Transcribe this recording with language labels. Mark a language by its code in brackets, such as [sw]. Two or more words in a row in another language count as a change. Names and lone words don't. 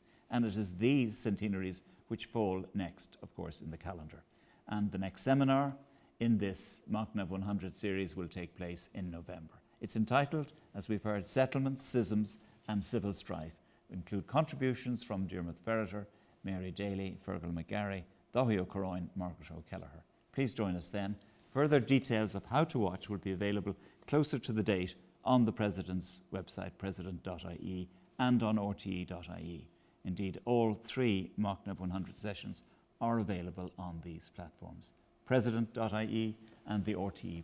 [en] And it is these centenaries which fall next, of course, in the calendar. And the next seminar in this Machnamh 100 series will take place in November. It's entitled, as we've heard, Settlements, Schisms and Civil Strife. It include contributions from Diarmuid Ferreter, Mary Daly, Fergal McGarry, Dáil O'Corran, Margaret OCallaghan. Please join us then. Further details of how to watch will be available closer to the date on the President's website, president.ie, and on rte.ie. Indeed, all 3 Machnamh 100 sessions are available on these platforms, president.ie and the RTE player.